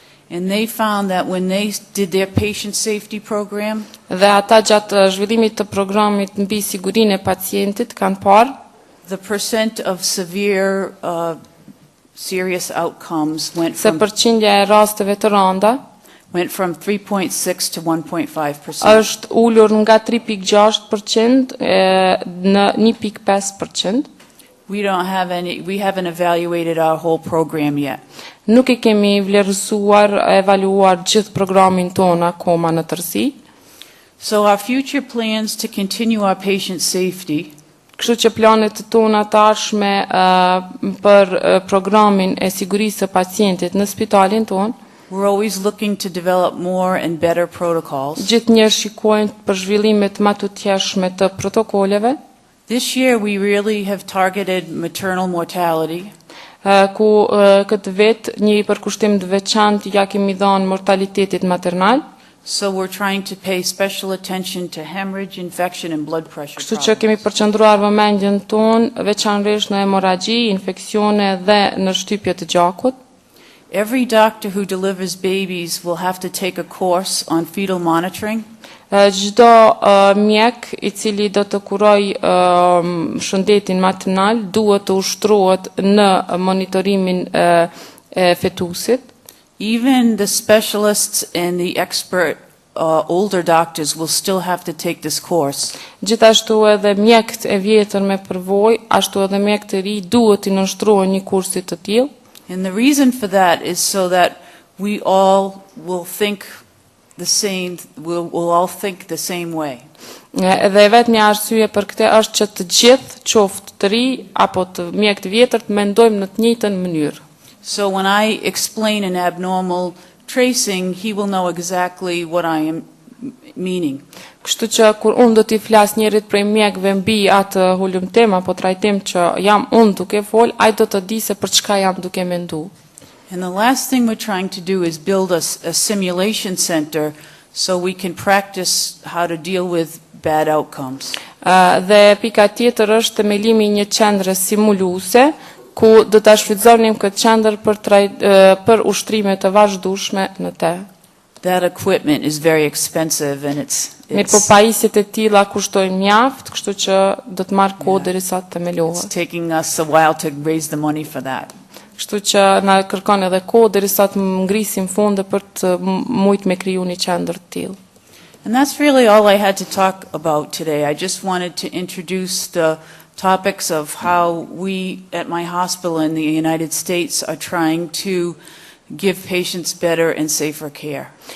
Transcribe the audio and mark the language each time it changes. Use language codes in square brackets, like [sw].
[en] And they found that when they did their patient safety program, [sq] dhe ata gjatë zhvillimit të programit mbi sigurinë e pacientit kanë parë [en] the percent of severe serious outcomes [sq] se përqindja e rasteve të rënda [en] went from 3.6 to 1.5%. [sq] është ulur nga 3.6% në 1.5%. [en] We haven't evaluated our whole program yet. [sq] Nuk e kemi vlerësuar, evaluar gjithë programin tonë akoma në tërësi. [en] So our future plans to continue our patient safety [sq] Kështu që planet tona të ardhshme për programin e sigurisë së pacientit në spitalin tonë, [en] we're always looking to develop more and better protocols. [sq] Gjithnjëherë shikojmë për zhvillimet më të tjeshme të protokoleve. [en] This year we really have targeted maternal mortality. [sq] Ku këtë vit një përkushtim të veçantë ja kemi dhënë mortalitetit maternal. [en] So we're trying to pay special attention to hemorrhage, infection and blood pressure. [sq] Kështu që kemi përqendruar vëmendjen tonë veçanërisht në hemorragji, infeksione dhe në shtypje të gjakut. [en] Every doctor who delivers babies will have to take a course on fetal monitoring. [sq] Çdo mjek i cili do të kuroj shëndetin maternal duhet të ushtrohet në monitorimin e fetusit. [en] Even the specialists and the expert older doctors will still have to take this course. [sq] Gjithashtu edhe mjekët e vjetër me përvojë, ashtu edhe mjekët e ri duhet të nënshtrohen një kursi të tillë. [en] And the reason for that is so that we all will think the same, we'll all think the same way. [sq] Dhe vetëm një arsye për këtë është që të gjithë, qoftë të ri apo të mjek të vjetër, të mendojmë në të njëjtën mënyrë. [en] So when I explain an abnormal tracing, he will know exactly what I am meaning. [sq] Kështu që kur unë do t'i flas njërit prej mjekëve mbi atë hulumtim apo trajtim që jam unë duke fol, ai do të di se për çka jam duke menduar. [en] And the last thing we're trying to do is build a simulation center so we can practice how to deal with bad outcomes. [sq] Dhe pika tjetër është themelimi i një qendre simuluese ku do ta shfrytëzonim këtë qendër për ushtrime të vazhdueshme në të. [en] That equipment is very expensive and [sq] Mirë po pajisjet e tilla kushtojnë mjaft, kështu që do të marr kohë derisa të themelohet. [en] It's taking us a while to raise the money for that. [sq] Kështu që na kërkon edhe kohë derisa të ngrisim fonde për të mujt me kriju një qendër të tillë. [en] And that's really all I had to talk about today. I just wanted to introduce the topics of how we at my hospital in the United States are trying to give patients better and safer care.